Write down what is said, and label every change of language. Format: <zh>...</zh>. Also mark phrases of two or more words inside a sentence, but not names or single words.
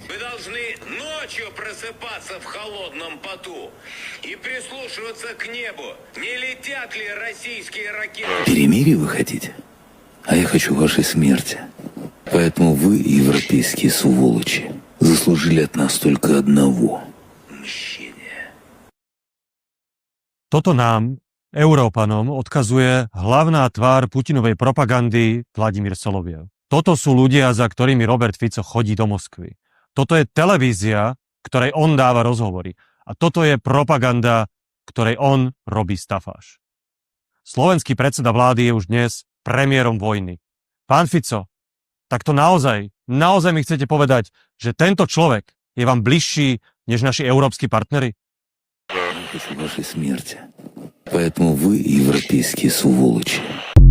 <ru>Вы должны ночью просыпаться в холодном поту и прислушиваться к небу. Не летят ли российские ракеты? Перемирие вы хотите? А я хочу вашей смерти. Поэтому вы, европейские сволочи, заслужили от нас только одного – мщения.</ru> <sk>Toto nám, Európanom, odkazuje hlavná tvár Putinovej propagandy Vladimír Soloviev. Toto sú ľudia, za ktorými Robert Fico chodí do Moskvy. Toto je televízia, ktorej on dáva rozhovory. A toto je propaganda, ktorej on robí stafáž. Slovenský predseda vlády je už dnes premiérom vojny. Pán Fico, tak to naozaj mi chcete povedať, že tento človek je vám bližší než naši európski partneri?</sk> <ru>Я хочу вашей смерти. Поэтому вы, европейские сволочи,</ru>